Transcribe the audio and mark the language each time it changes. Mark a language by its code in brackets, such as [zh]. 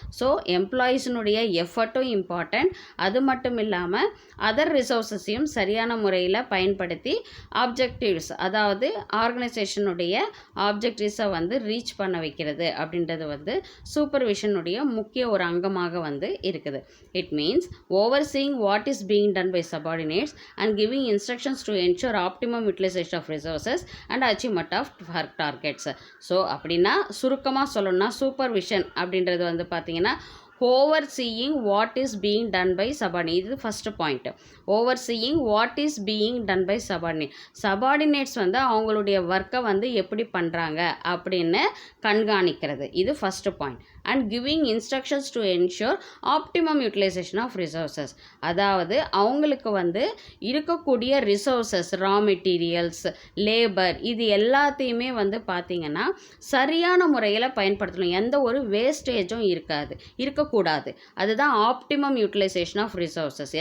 [ta] So எம்ப்ளாயீஸினுடைய எஃபர்ட்டும் important, அது மட்டும் இல்லாமல் அதர் ரிசோர்ஸஸையும் சரியான முறையில் பயன்படுத்தி ஆப்ஜெக்டிவ்ஸ், அதாவது ஆர்கனைசேஷனுடைய ஆப்ஜெக்டிவ்ஸை வந்து ரீச் பண்ண வைக்கிறது அப்படின்றது வந்து சூப்பர்விஷனுடைய முக்கிய ஒரு அங்கமாக வந்து இருக்குது. [en] It means overseeing what is being done by subordinates and giving instructions to ensure optimum utilisation of resources and achievement of targets. [ta] So அப்படின்னா சுருக்கமாக சொல்லணும்னா சூப்பர்விஷன் அப்படின்றது வந்து பார்த்திங்கன்னா [en] overseeing what is being done by subordinate. [ta] இது [en] first point. overseeing what is being done by subordinate. [ta] subordinates வந்து அவங்களுடைய ஒர்க்கை வந்து எப்படி பண்ணுறாங்க அப்படின்னு கண்காணிக்கிறது. இது [en] first point. and giving instructions to ensure optimum utilization of resources. [ta] அதாவது அவங்களுக்கு வந்து இருக்கக்கூடிய ரிசோர்ஸஸ், ரா மெட்டீரியல்ஸ், லேபர், இது எல்லாத்தையுமே வந்து பார்த்திங்கன்னா சரியான முறையில் பயன்படுத்தணும். எந்த ஒரு வேஸ்டேஜும் இருக்கக்கூடாது. அதுதான் ஆப்டிமம் யூட்டிலைசேஷன் ஆஃப் ரிசோர்ஸஸ்.